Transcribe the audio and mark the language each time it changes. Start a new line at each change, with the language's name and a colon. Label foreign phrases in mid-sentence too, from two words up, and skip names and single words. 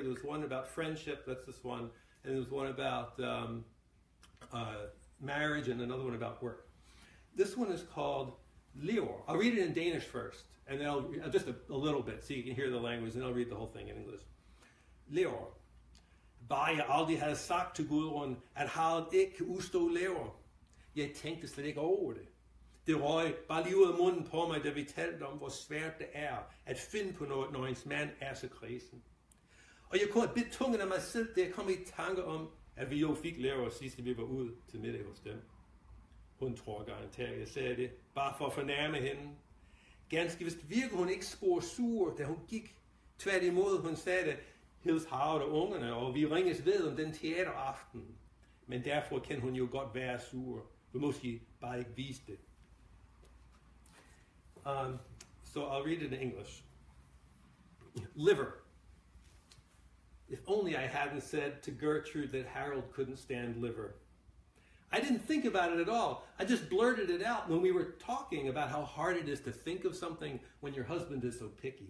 English: There was one about friendship. That's this one. And there was one about marriage, and another one about work. This one is called Leor. I'll read it in Danish first, and then I'll just a little bit so you can hear the language, and I'll read the whole thing in English.
Danish: Leor. Bare jeg aldrig havde sagt til Gudrun, at havet ikke kan udstå lever. Jeg tænkte slet ikke over det. Det røg bare lige ud af munden på mig, da vi talte om, hvor svært det er at finde på noget, når ens mand er så kredsen. Og jeg kunne have bidt tungen af mig selv, da jeg kom i tanke om, at vi jo fik lære os sidst, vi var ude til middag hos dem. Hun tror garanteret, jeg sagde det, bare for at fornærme hende. Ganske vist virker hun ikke spor sur, da hun gik. Tværtimod, hun sagde, hils Harald og ungerne, og vi ringes ved om den teateraften. Men derfor kan hun jo godt være sur, og måske bare ikke vise det.
English: So I'll read it in English. Liver. If only I hadn't said to Gertrude that Harold couldn't stand liver. I didn't think about it at all. I just blurted it out when we were talking about how hard it is to think of something when your husband is so picky.